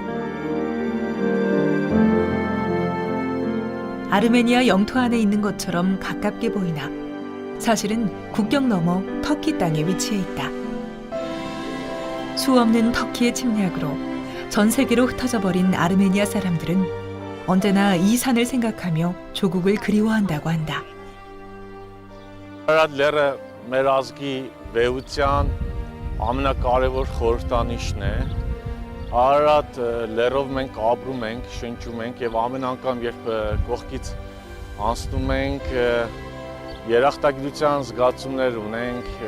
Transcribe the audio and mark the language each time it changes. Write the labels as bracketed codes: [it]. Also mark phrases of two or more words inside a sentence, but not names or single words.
[ko] 아르메니아 영토 안에 있는 것처럼 가깝게 보이나 사실은 국경 너머 터키 땅에 위치해 있다. 수없는 터키의 침략으로 전 세계로 흩어져 버린 아르메니아 사람들은 언제나 이 산을 생각하며 조국을 그리워한다고 한다. [hy] Արարատ լեռը մեր ազգի վեհության ամենակարևոր խորհրդանիշն է։ Արարատ լեռով մենք ապրում ենք, շնչում ենք եւ ամեն անգամ երբ կողքից անցնում ենք երախտագիտության զգացումներ ունենք